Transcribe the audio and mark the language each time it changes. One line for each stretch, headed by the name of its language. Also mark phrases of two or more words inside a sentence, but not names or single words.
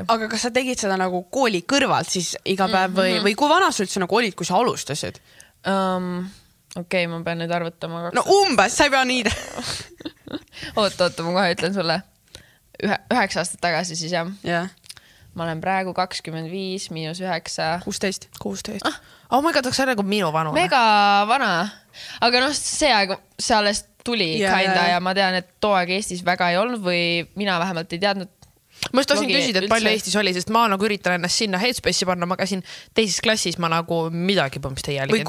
Estonian: Aga kas sa tegid seda nagu kooli kõrvalt siis iga päev või kui vana sa üldse nagu olid, kui sa alustasid? Okei, ma pean nüüd arvutama. No umbes, sa ei pea nii. Oota, ma kohe ütlen sulle 9 aastat tagasi siis jah.
English: Yeah.
Estonian: Ma olen praegu 25 miinus 9. 16.
English: Oh my god,
Estonian: see on nagu minu vanune. Mega vana. Aga noh, see aeg, see alles tuli kinda ja ma tean, et too aeg Eestis väga ei olnud või mina vähemalt ei teadnud. Ma just tahtsin küsida, et palju Eestis oli, sest ma nagu üritan ennast sinna Headspace'i panna, ma käisin teises klassis, ma nagu midagi põhimõtteliselt ei jälgin.